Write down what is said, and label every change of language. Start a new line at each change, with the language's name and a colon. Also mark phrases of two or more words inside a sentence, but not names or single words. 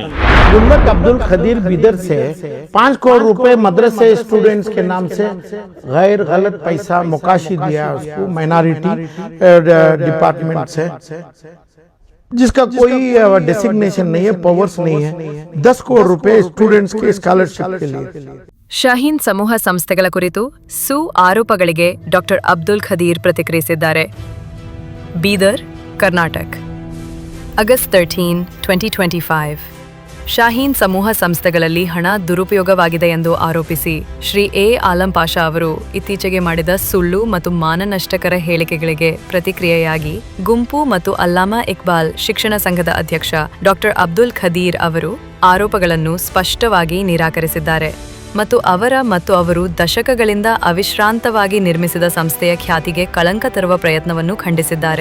Hindi: गुल्लक अब्दुल खदीर बिदर से 5 करोड़ रुपए मदरसे स्टूडेंट्स के नाम से गैर गलत पैसा मुकाशी दिया उसको
English: minority department
Hindi: से, जिसका कोई डेसिग्नेशन नहीं है, पावर्स नहीं है। 10 करोड़ रुपए स्टूडेंट्स के स्कॉलरशिप के लिए।
Kannada: ಶಾಹೀನ್ ಸಮೂಹ ಸಂಸ್ಥೆಗಳ ಕುರಿತು ಆರೋಪಗಳಿಗೆ ಡಾಕ್ಟರ್ ಅಬ್ದುಲ್ ಖದೀರ್ ಪ್ರತಿಕ್ರಿಯಿಸಿದ್ದಾರೆ. ಬೀದರ್, ಕರ್ನಾಟಕ, ಆಗಸ್ಟ್ 13, 2025. ಶಾಹೀನ್ ಸಮೂಹ ಸಂಸ್ಥೆಗಳಲ್ಲಿ ಹಣ ದುರುಪಯೋಗವಾಗಿದೆ ಎಂದು ಆರೋಪಿಸಿ ಶ್ರೀ ಎ ಆಲಂ ಪಾಷಾ ಅವರು ಇತ್ತೀಚೆಗೆ ಮಾಡಿದ ಸುಳ್ಳು ಮತ್ತು ಮಾನನಷ್ಟಕರ ಹೇಳಿಕೆಗಳಿಗೆ ಪ್ರತಿಕ್ರಿಯೆಯಾಗಿ ಗುಂಪು ಮತ್ತು ಅಲ್ಲಾಮಾ ಇಕ್ಬಾಲ್ ಶಿಕ್ಷಣ ಸಂಘದ ಅಧ್ಯಕ್ಷ ಡಾಕ್ಟರ್ ಅಬ್ದುಲ್ ಖದೀರ್ ಅವರು ಆರೋಪಗಳನ್ನು ಸ್ಪಷ್ಟವಾಗಿ ನಿರಾಕರಿಸಿದ್ದಾರೆ ಮತ್ತು ಅವರು ದಶಕಗಳಿಂದ ಅವಿಶ್ರಾಂತವಾಗಿ ನಿರ್ಮಿಸಿದ ಸಂಸ್ಥೆಯ ಖ್ಯಾತಿಗೆ ಕಳಂಕ ತರುವ ಪ್ರಯತ್ನವನ್ನು ಖಂಡಿಸಿದ್ದಾರೆ.